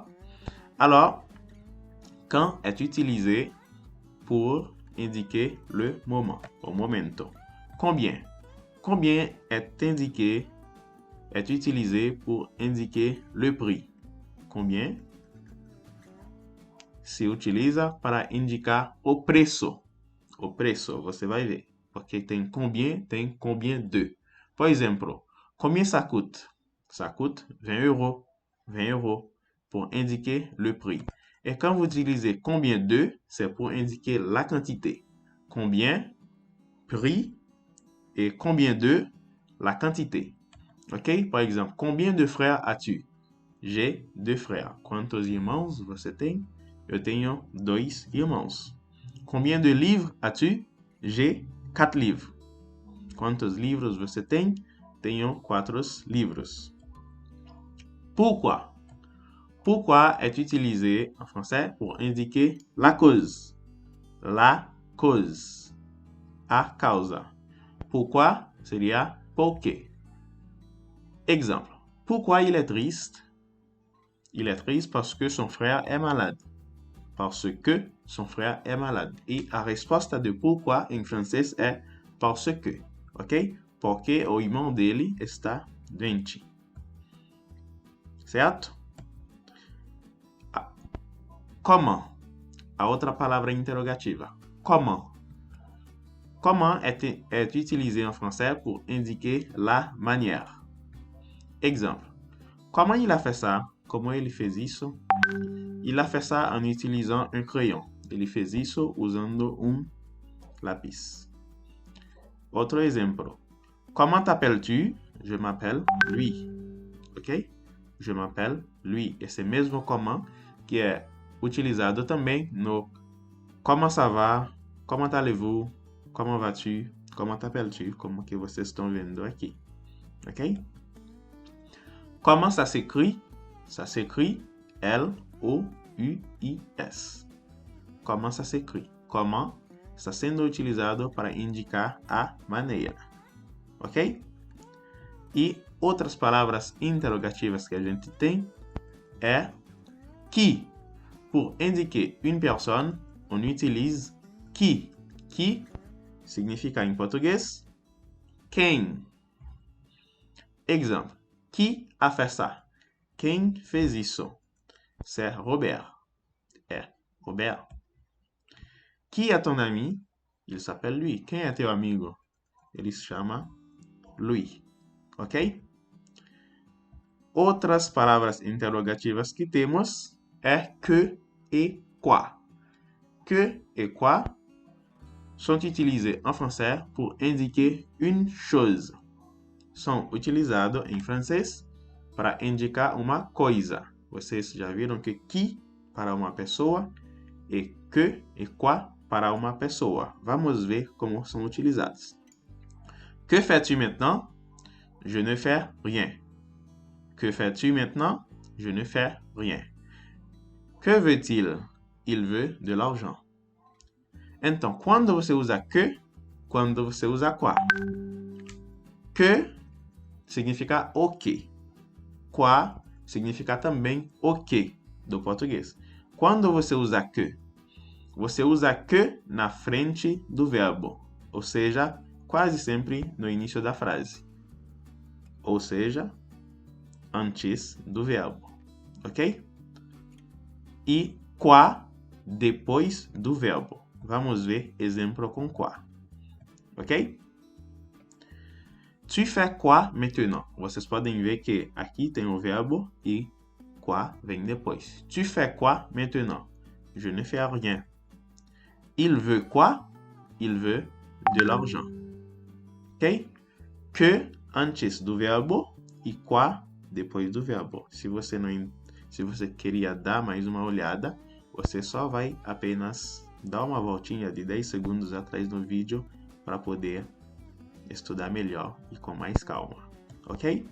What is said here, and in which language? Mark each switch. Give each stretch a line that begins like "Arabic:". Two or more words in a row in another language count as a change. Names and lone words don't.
French: Alors, quand est utilisé pour indiquer le moment, au momento. Combien? Combien est utilisé pour indiquer le prix.
Portuguese: Combien se utiliza para indicar o preço. O preço, você vai ver. Porque tem
French: combien de.
Portuguese: Por exemplo,
French: combien ça coûte? Ça coûte 20 euros. 20 euros pour indiquer le prix. Et quand vous utilisez combien de, c'est pour indiquer la quantité. Combien, prix, et combien de, la quantité. Ok? Par exemple, combien de frères as-tu? J'ai 2 frères.
Portuguese: Quantos irmãos você tem? Eu tenho 2 irmãos.
French: Combien de livres as-tu? J'ai 4 livres.
Portuguese: Quantos livros você tem? Tenho 4 livros.
French: Pourquoi? Pourquoi est utilisé en français pour indiquer la cause. La cause.
Portuguese: A causa. Pourquoi seria porque.
French: Exemple. Pourquoi il est triste? Il est triste parce que son frère est malade. Parce que son frère est malade.
Portuguese: E a resposta de pourquoi em francês é
French: parce que.
Portuguese: ok? Porque o irmão dele está doente. Certo? Comment. A outra palavra interrogativa.
French: Comment. Comment est utilisé en français pour indiquer la manière. Exemple. Comment il a fait ça?
Portuguese: Comment ele fez isso?
French: Il a fait ça en utilisant un crayon.
Portuguese: Ele fez isso usando lápis. Outro exemplo.
French: Comment t'appelles-tu? Je m'appelle lui. Ok? Je m'appelle lui.
Portuguese: Esse mesmo comment que é utilizado também no
French: comment ça va? Comment allez-vous? Comment vas-tu? Comment t'appelles-tu?
Portuguese: Como que vocês estão vendo aqui.
French: Ok? Comment ça s'écrit? Ça s'écrit L-O-U-I-S. Comment ça s'écrit?
Portuguese: Comment está sendo utilizado para indicar a maneira. Ok? E outras palavras interrogativas que a gente tem é qui.
French: Pour indiquer une personne, on utilise qui.
Portuguese: Qui significa em português quem.
French: Exemple. Qui a fait ça?
Portuguese: Quem fez isso?
French: C'est Robert. É Robert. Qui est ton ami? Il s'appelle lui.
Portuguese: Quem é teu amigo? Ele se chama lui. Ok? Outras palavras interrogativas que temos é
French: que et quoi. Que et quoi sont utilisés en français pour indiquer une chose.
Portuguese: São utilizados em francês para indicar uma coisa. Vocês já viram que qui para uma pessoa e que e quoi para uma pessoa. Vamos ver como são utilizados.
French: Que fais-tu maintenant? Je ne fais rien. Que fais-tu maintenant? Je ne fais rien. Que veut-il? Il veut de l'argent.
Portuguese: Então, quando você usa que, quando você usa quoi? Que significa o que. Quoi significa também o que do português. Quando você usa que na frente do verbo, ou seja, quase sempre no início da frase. Ou seja, antes do verbo, ok? E quoi depois do verbo. Vamos ver exemplo com quoi, ok?
French: Tu fais quoi maintenant?
Portuguese: Vocês podem ver que aqui tem o verbo e quoi vem depois.
French: Tu fais quoi maintenant? Je ne fais rien. Il veut quoi? Il veut de l'argent. Ok?
Portuguese: Que antes do verbo e quoi depois do verbo. Se você queria dar mais uma olhada, você só vai apenas dar uma voltinha de 10 segundos atrás do vídeo para poder estudar melhor e com mais calma, ok?